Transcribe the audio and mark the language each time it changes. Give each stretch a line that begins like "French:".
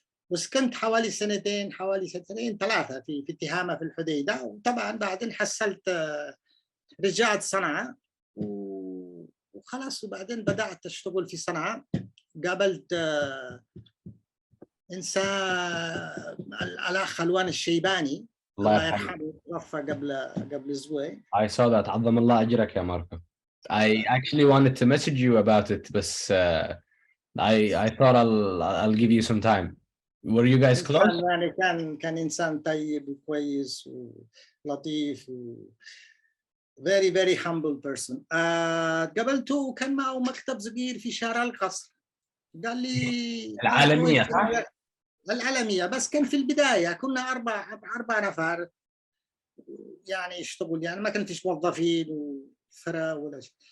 Arabic: وسكنت حوالي سنتين 3 في تهامة في الحديدة، وطبعا بعدين حصلت رجعت صنعاء وخلاص، وبعدين بدأت أشتغل في صنعاء. قابلت إنسان الأخ ألوان الشيباني الله يرحمه، توفى قبل أسبوعين.
English: I saw that.
Arabic: عظم الله أجرك يا ماركو.
English: I actually wanted to message you about it,
Arabic: بس
English: I thought I'll give you some time. Were you guys close?
Arabic: يعني كان إنسان طيب وكويس ولطيف
English: very very humble person.
Arabic: قابلته وكان معه مكتب صغير في شارع القصر. قال لي العالمية صح؟ العالمية، بس كان في البداية كنا 4 نفر يعني يشتغل، يعني ما كان فيش موظفين وفرا ولا شيء.